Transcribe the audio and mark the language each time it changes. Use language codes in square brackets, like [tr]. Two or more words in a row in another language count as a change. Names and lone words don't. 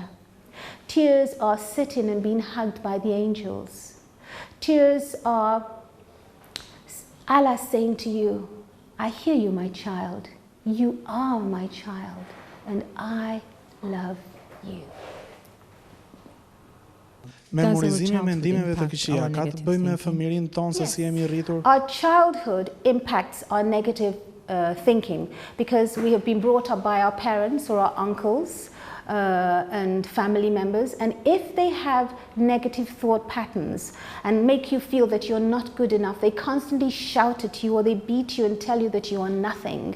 [en] Tears are sitting and being hugged by the angels. Tears are Allah saying to you, I hear you, my child. You are my child. And I love you. [sq] Memorizimi i mendimeve të këqija ka të bëjë me fëmirin tonë se si jemi rritur? [en] Our childhood impacts our negative thinking because we have been brought up by our parents or our uncles and family members, and if they have negative thought patterns and make you feel that you're not good enough, they constantly shout at you or they beat you and tell you that you are nothing.